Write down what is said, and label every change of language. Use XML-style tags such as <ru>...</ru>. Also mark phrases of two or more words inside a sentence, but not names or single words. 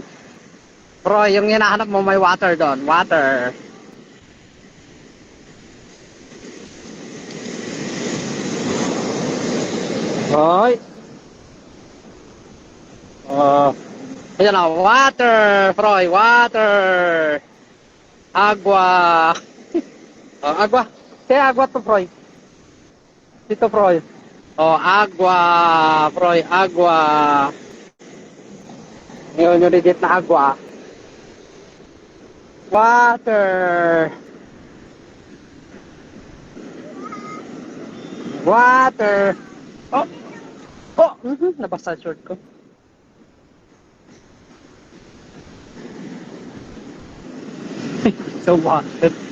<tl>Froy, yung hinahanap mo may water doon. Water. Hoy. Oh. Ayan na, water. Froy, water. Agua. Oh, agua. Kaya agua to, Froy. Dito, Froy. Oh, agua. Froy, agua. Yun, yung legit na agua. Water. Water. Oh. Oh, nabasa short ko. So water.</tl>